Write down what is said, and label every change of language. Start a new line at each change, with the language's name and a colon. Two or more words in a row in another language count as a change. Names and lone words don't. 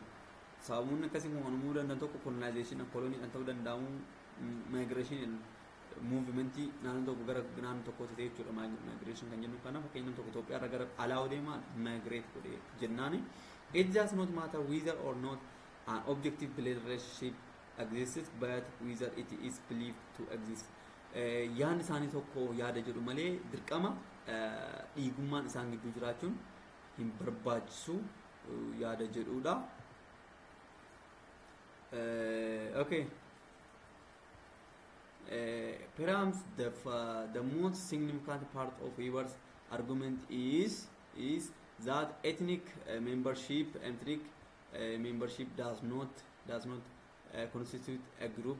Oromo: Sababuun akkasii uumamuu danda'an tokko colonization koloniidhaan ta'uu danda'u migration movementii naannoo tokko gara naannoo tokkotti ta'e jechuudha. Migration kan jennu kana fakkeenyaaf tokko Itoophiyaa irraa gara alaa deemaa migrate godhee jennaani.
English: It does not matter whether or not an objective relationship exists but whether it is believed to exist.
Oromo: Yaadni isaanii tokko yaada jedhu malee dirqama dhiigummaan isaan gidduu jiraachuun hin barbaachisu yaada jedhudha.
English: Okay. Perhaps the most significant part of Weber's argument is that ethnic membership does not constitute a group.